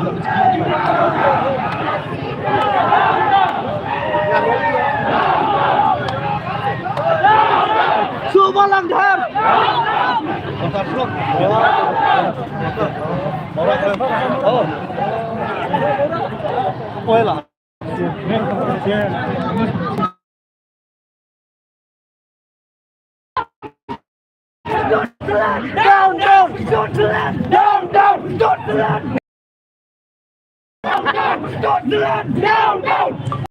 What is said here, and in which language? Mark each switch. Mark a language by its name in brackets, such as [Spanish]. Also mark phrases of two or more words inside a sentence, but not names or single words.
[Indonesian] Semua langgar. Oh. [Vietnamese] Ôi là. [English] Down, down, don't do that. Down, down, don't do that. Down, don't do that. Down, down.